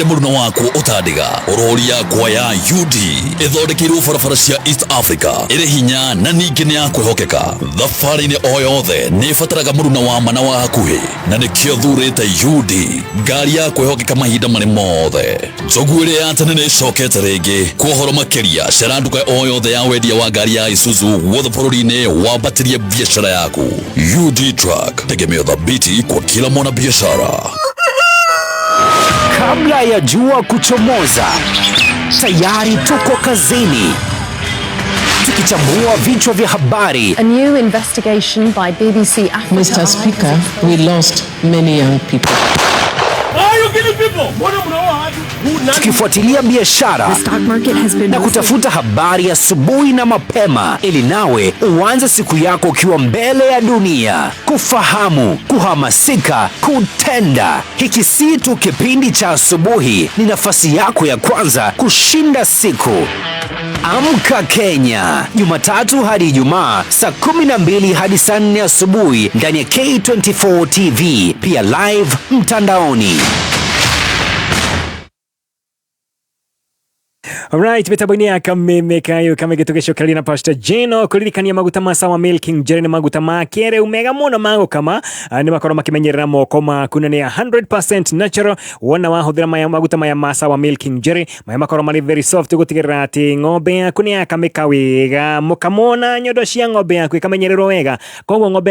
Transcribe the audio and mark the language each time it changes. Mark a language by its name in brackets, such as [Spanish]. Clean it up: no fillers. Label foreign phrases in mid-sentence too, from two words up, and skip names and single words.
[Kikuyu] mũruna waku ũtandiga ũrori yakwa ya UD ĩthondekeirwo barabara cia East Africa ĩrĩ hinya na ningĩ nĩ ya kwĩhokeka thabarĩ-inĩ o yothe nĩ ĩbataraga mũruna wa mana wa hakuhĩ na nĩkĩo thurĩte UD ngari ya kwĩhokeka mahinda marĩ mothe njogu ĩrĩa ya tene nĩ ĩcokete rĩngĩ kwa ũhoro makĩria cera nduka o yothe ya wendia wa ngari ya Isuzu guothe bũrũri-inĩ wambatĩrie biacara yaku UD Truck [Swahili] tegemeo thabiti kwa kila mwana biashara. Kabla ya jua kuchomoza, tayari tuko kazini tukichambua vichwa vya habari. [English] A new investigation by BBC Africa. Mr. Speaker, we lost many young people. [Swahili] Tukifuatilia biashara na kutafuta habari asubuhi na mapema ili nawe uanze siku yako ukiwa mbele ya dunia. Kufahamu, kuhamasika, kutenda. Hiki si tu kipindi cha asubuhi, ni nafasi yako ya kwanza kushinda siku. Amka Kenya, Jumatatu hadi Ijumaa saa 12 hadi saa 4 asubuhi ndani ya K24 TV, pia live mtandaoni. [Kikuyu] Alright, mitambo-inĩ ya kameme kayo kama gĩtũgĩcokeria na Pastor Jeno kũririkania maguta ma Sawa Milking Jerry nĩ maguta ma kĩrĩu mega mũno ma gũkama nĩ makorwo makĩmenyerera moko maku na nĩ 100% natural wona wahũthĩra maguta maya ma Sawa Milking Jerry maya makorwo marĩ [English] very soft [Kikuyu] gũtigĩrĩra atĩ ng'ombe yaku nĩ yakamĩka wega mũkamo na nyondo cia ng'ombe yaku ĩkamenyererwo wega koguo ng'ombe